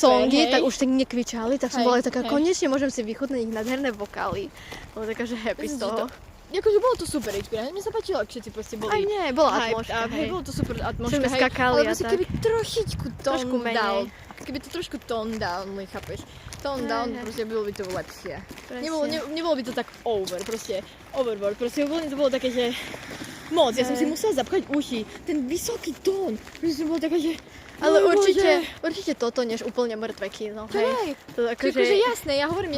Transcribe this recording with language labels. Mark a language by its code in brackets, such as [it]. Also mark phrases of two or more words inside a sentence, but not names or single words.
[sk] songy, hej. tak už tak nekvičali, tak som Hej, bola taká, hej. konečne môžem si vychutnať ich nádherné vokály. Bolo taká, že happy z Myslím, že toho. Akože bolo to super experience, mne sa páčilo, ak všetci proste boli Aj nie, bola hyped atmosféra, up, hej, hej. bolo to super atmosféra, Sme hej, skakali ale a proste tak. keby trošičku Trošku tone menej. down, keby to trošku [en] tone down, [sk] chápeš, [en] tone down, [sk] hej. proste bylo by to lepšie. Presne. Nebolo by to tak overboard, proste úplne to bolo také, že moc, ja som si Hej. musela zapchať uši, ten vysoký tón, proste som bola taká, že Ale oh určite toto, než úplne mŕtve kino, hej. hej. To Akože jasné, ja hovorím,